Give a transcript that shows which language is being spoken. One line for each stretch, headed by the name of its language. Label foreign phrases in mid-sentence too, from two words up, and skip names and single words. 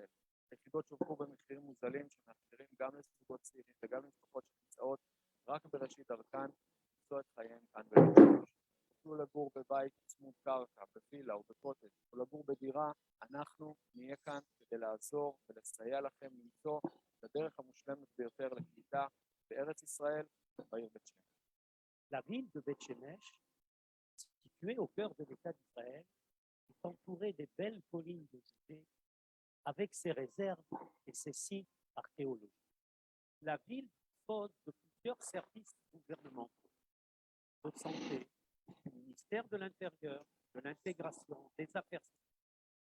Hebrew: יחידות שווקו במחירים מוזלים שמאפשרים גם לזוגות צעירים וגם למשפחות שנמצאות רק בראשית דרכן למצוא את חייהם כאן בבית שמש. יוכלו לגור בבית צמוד קרקע, בווילה או בקוטג' או לגור בדירה, אנחנו נהיה כאן כדי לעזור ולסייע לכם למצוא את הדרך המושלמת ביותר לקליטה בארץ ישראל, בעיר בית שמש.
French: La ville de Beth-Shemesh, située au cœur de l'État d'Israël, est entourée des belles collines de Judée, avec ses réserves et ses sites archéologiques. La ville dispose de plusieurs services gouvernementaux, de santé, du ministère de l'Intérieur, de l'intégration, des affaires civiles.